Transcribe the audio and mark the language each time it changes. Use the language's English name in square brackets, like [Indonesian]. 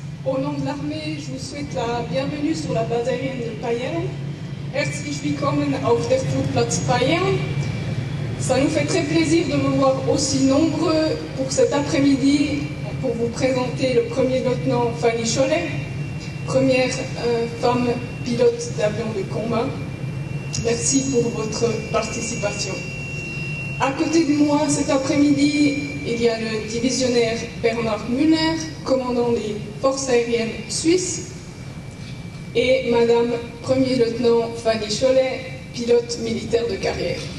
[French] Au nom de l'armée, je vous souhaite la bienvenue sur la base aérienne de Payerne. [German] Herzlich willkommen auf der Flugplatz Payerne. [French] Ça nous fait très plaisir de vous voir aussi nombreux pour cet après-midi pour vous présenter le premier lieutenant Fanny Chollet, première femme pilote d'avion de combat. Merci pour votre participation. À côté de moi cet après-midi, il y a le divisionnaire Bernard Müller, commandant des forces aériennes suisses, et Madame Premier lieutenant Fanny Chollet, pilote militaire de carrière.